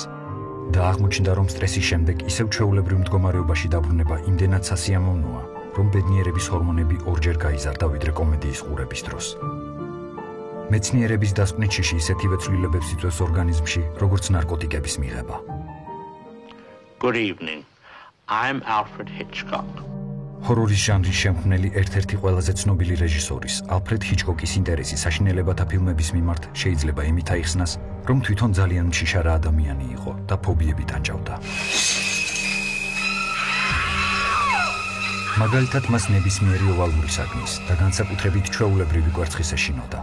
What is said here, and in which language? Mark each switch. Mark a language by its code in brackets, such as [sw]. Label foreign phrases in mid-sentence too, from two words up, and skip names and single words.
[ka] და აღმოჩნდა, რომ სტრესის შემდეგ ისევ ჩვეულებრივ მდგომარეობაში დაბრუნება იმდენად სასიამოვნოა, რომ ბედნიერების ჰორმონები ორჯერ გაიზარდა ვიდრე კომედიის ყურების დროს. მეცნიერების დასკვნით შიში ისეთივე ცვლილებებს იწვევს ორგანიზმში, როგორც ნარკოტიკების მიღება. [en] Good evening. I'm Alfred Hitchcock. [ka] ჰორორის ჟანრის შემქმნელი ერთ-ერთი ყველაზე ცნობილი რეჟისორის, ალფრედ ჰიჩკოკის ინტერესი საშინელებათა ფილმების მიმართ შეიძლება იმით აიხსნას, რომ თვითონ ძალიან მშიშარა ადამიანი იყო და ფობიები ტანჯავდა. მაგალითად, მას ნებისმიერი ოვალური საგნის და განსაკუთრებით ჩვეულებრივი კვერცხის ეშინოდა.